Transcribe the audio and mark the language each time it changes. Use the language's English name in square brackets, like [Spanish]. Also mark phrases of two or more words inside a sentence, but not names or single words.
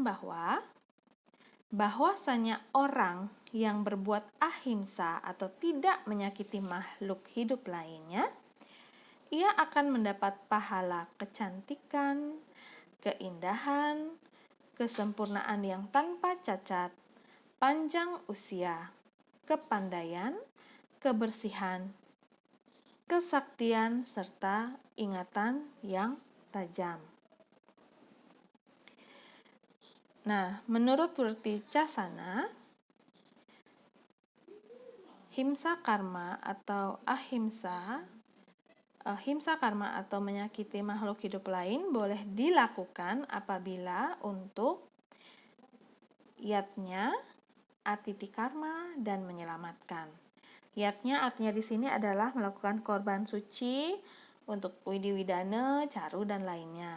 [Indonesian] bahwasanya orang yang berbuat ahimsa atau tidak menyakiti makhluk hidup lainnya, ia akan mendapat pahala kecantikan, keindahan, kesempurnaan yang tanpa cacat, panjang usia, kepandaian, kebersihan, kesaktian, serta ingatan yang tajam. Nah, menurut Wirticasana, [Sanskrit] himsa karma [Indonesian] atau ahimsa, [Sanskrit] himsa karma [Indonesian] atau menyakiti makhluk hidup lain boleh dilakukan apabila untuk yatnya, [Sanskrit] atiti karma, [Indonesian] dan menyelamatkan. Yatnya artinya di sini adalah melakukan korban suci untuk widiwidana, caru, dan lainnya.